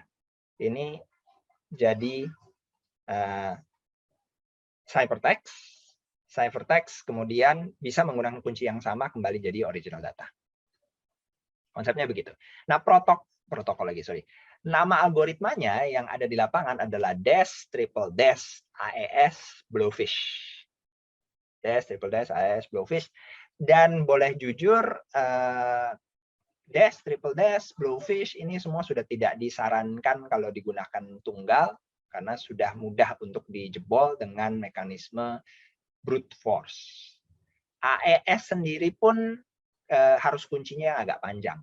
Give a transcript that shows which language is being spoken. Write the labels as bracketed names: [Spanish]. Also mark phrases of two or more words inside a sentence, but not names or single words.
[Indonesian] Ini jadi ciphertext kemudian bisa menggunakan kunci yang sama kembali jadi [English] original data. [Indonesian] Konsepnya begitu. Nah, protokol lagi, sorry. Nama algoritmanya yang ada di lapangan adalah DES triple DES AES Blowfish. DES triple DES AES Blowfish. Dan boleh jujur, DES triple DES Blowfish ini semua sudah tidak disarankan kalau digunakan tunggal, karena sudah mudah untuk dijebol dengan mekanisme [English] brute force. [Indonesian] AES sendiri pun harus kuncinya agak panjang.